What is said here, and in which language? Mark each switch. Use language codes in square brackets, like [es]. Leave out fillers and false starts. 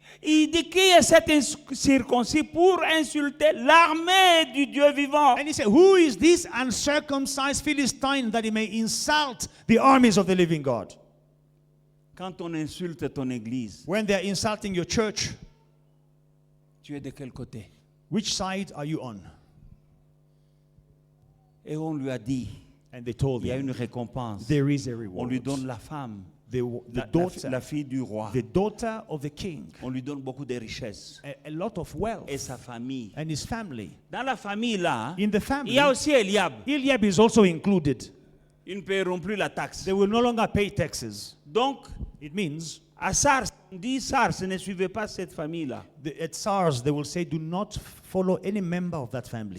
[fr] Il dit qui est cet incirconcis pour insulter l'armée du Dieu vivant. [en] And he said, who is this uncircumcised Philistine that he may insult the armies of the living God? [fr] Quand on insulte ton église, [en] When they are insulting your church, [fr] tu es de quel côté? [en] which side are you on? [fr] Et on lui a dit, [en] And they told [fr] il y a [en] him, [fr] une récompense. [en] there is a [fr] On [en] reward. [fr] lui donne la femme, [en] The [fr] la [en] daughter, [fr] fille du roi. [en] the daughter of the king, [fr] On lui donne beaucoup de richesses. [en] a lot of wealth, [fr] Et sa famille. [en] and his family. [fr] Dans la famille là, [en] In the [fr] il [en] family, [fr] y a aussi Eliab. [en] Eliab is also included. [fr] Ils ne paieront plus la taxe. [en] They will no longer pay taxes. [fr] Donc, [en] It means [fr] à Sars, on dit Sars, ne suivez pas cette famille-là. [en] at SARS, they will say, do not follow any member of that family.